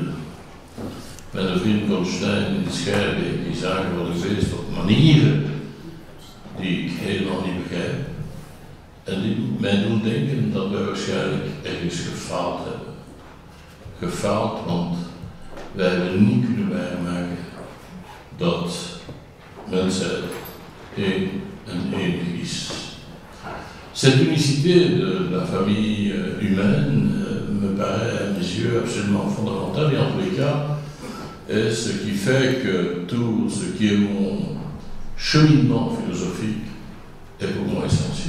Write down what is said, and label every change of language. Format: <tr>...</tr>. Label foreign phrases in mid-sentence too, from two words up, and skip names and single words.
<nl>Met een vriend van Stijn in de Scherbeek, die zagen wel geweest op manieren die ik helemaal niet begrijp. En die mij doen denken dat wij waarschijnlijk ergens gefaald hebben. Gefaald, want wij hebben niet kunnen waarmaken dat mensheid één en enig is.</nl> <fr>Cette unicité de la famille humaine me paraît à mes yeux absolument fondamentale et en tous les cas, et ce qui fait que tout ce qui est mon cheminement philosophique est pour moi essentiel.</fr>